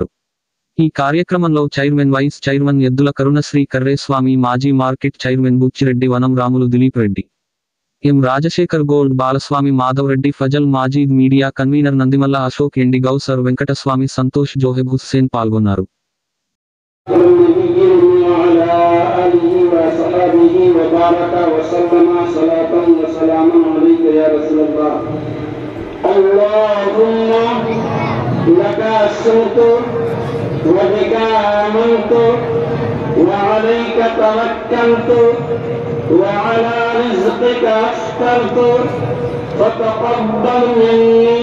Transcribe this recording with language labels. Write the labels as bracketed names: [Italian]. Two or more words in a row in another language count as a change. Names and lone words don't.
[Telugu] ఈ కార్యక్రమంలో చైర్మన్ వైస్ చైర్మన్ ఎద్దుల కరుణశ్రీ కర్రేస్వామి, మాజీ మార్కెట్ చైర్మన్ బుచ్చిరెడ్డి, వనం రాములు, దిలీప్ రెడ్డి, ఎం రాజశేఖర్, గోల్డ్ బాలస్వామి, మాధవ్ రెడ్డి, ఫజల్ మాజీద్, మీడియా కన్వీనర్ నందిమల్ల అశోక్, ఎండి గౌసర్, వెంకటస్వామి, సంతోష్, జోహెబ్ హుస్సేన్ పాల్గొన్నారు. [Arabic] وبارك وسلم صلاة وسلاما عليك يا رسول الله. اللهم لك أسلمت وبك آمنت وعليك توكلت وعلى رزقك أفطرت فتقبل مني.